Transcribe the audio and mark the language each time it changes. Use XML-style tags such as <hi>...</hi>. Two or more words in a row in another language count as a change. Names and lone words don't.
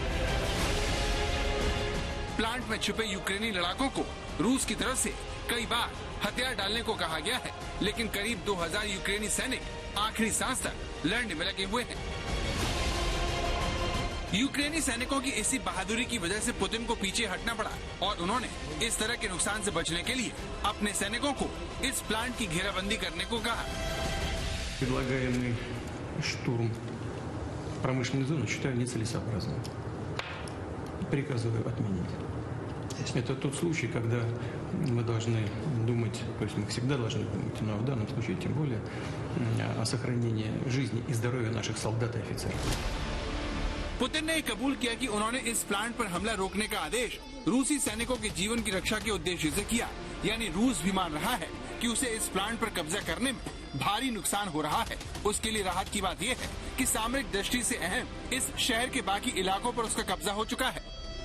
<hi>प्लांट में छुपे यूक्रेनी लड़ाकों को रूस की तरफ से कई बार हथियार डालने को कहा गया है, लेकिन करीब 2000 यूक्रेनी सैनिक आखिरी सांस तक लड़ने में लगे हुए हैं। यूक्रेनी सैनिकों की इसी बहादुरी की वजह से पुतिन को पीछे हटना पड़ा, और उन्होंने इस तरह के नुकसान से बचने के लिए अपने सैनिकों को इस प्लांट की घेराबंदी करने को कहा।</hi> <ru>Предлагаемый штурм промышленной зоны считаю нецелесообразным. Приказываю отменить. Это тот случай, когда мы должны думать, то есть мы всегда должны думать, но в данном случае тем более о сохранении жизни и здоровья наших солдат и офицеров.</ru> <hi>पुतिन ने कबूल किया कि उन्होंने इस प्लांट पर हमला रोकने का आदेश रूसी सैनिकों के जीवन की रक्षा के उद्देश्य से किया। यानी रूस भी मान रहा है कि उसे इस प्लांट पर कब्जा करने में भारी नुकसान हो रहा है। उसके लिए राहत की बात यह है कि सामरिक दृष्टि से अहम इस शहर के बाकी इलाकों पर उसका कब्जा हो चुका है।</hi>